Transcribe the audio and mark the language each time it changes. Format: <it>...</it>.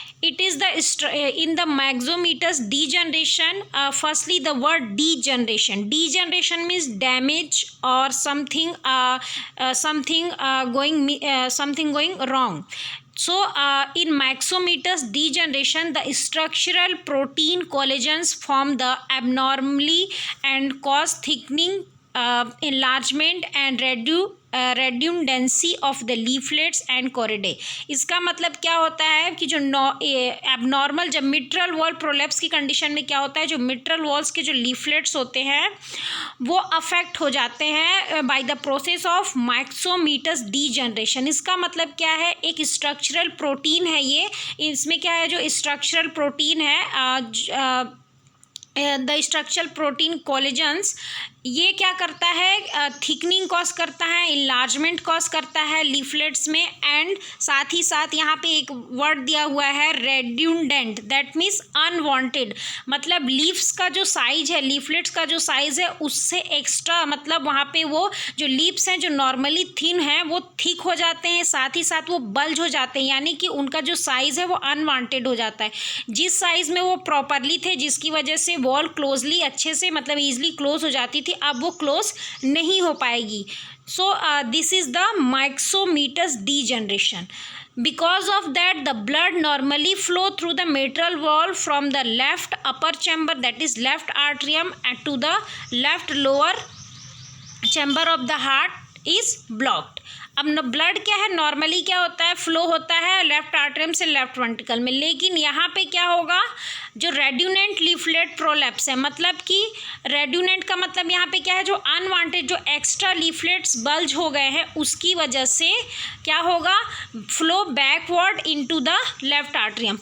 <en>It is in the myxomatous degeneration, firstly the word degeneration means damage or something going wrong. So in myxomatous degeneration, the structural protein collagens form the abnormally and cause thickening enlargement and redundancy of the leaflets and choridae.</en> <hi>इसका मतलब क्या होता है कि जो abnormal, जब mitral valve prolapse की condition में क्या होता है, जो मिट्रल वॉल्स के जो लीफलेट्स होते हैं वो अफेक्ट हो जाते हैं</hi> <en>By the process of myxomatous degeneration.</en> <hi>इसका मतलब क्या है, एक स्ट्रक्चरल प्रोटीन है ये. इसमें क्या है, जो स्ट्रक्चरल प्रोटीन है,</hi> <en>the structural protein collagens,</en> <hi>ये क्या करता है, थिकनिंग कॉज करता है, इन्लार्जमेंट कॉज करता है लीफलेट्स में. एंड साथ ही साथ यहाँ पे एक वर्ड दिया हुआ है रेड्यूडेंट,</hi> <en>That means unwanted.</en> <hi>मतलब लीव्स का जो साइज है, लीफलेट्स का जो साइज है उससे एक्स्ट्रा, मतलब वहाँ पे वो जो लीव्स हैं जो नॉर्मली थिन हैं वो थिक हो जाते हैं, साथ ही साथ वो बल्ज हो जाते हैं, यानी कि उनका जो साइज़ है वो अनवांटेड हो जाता है. जिस साइज़ में वो प्रॉपरली थे, जिसकी वजह से वॉल क्लोजली अच्छे से, मतलब ईजिली क्लोज हो जाती थी, अब वो क्लोज नहीं हो पाएगी.</hi> <en>So this is the myxomatous degeneration. Because of that, the blood normally flow through the mitral wall from the left upper chamber, that is left atrium, and to the left lower chamber of the heart is blocked.</en> <hi>अब blood क्या है, normally क्या होता है, flow होता है left atrium से left ventricle में. लेकिन यहाँ पे क्या होगा, जो रेड्यूनेंट लीफलेट प्रोलेप्स है, मतलब कि रेड्यूनेंट का मतलब यहाँ पे क्या है, जो अनवांटेड, जो एक्स्ट्रा लीफलेट्स बल्ज हो गए हैं, उसकी वजह से क्या होगा,</hi> <en>Flow backward into the left atrium.</en>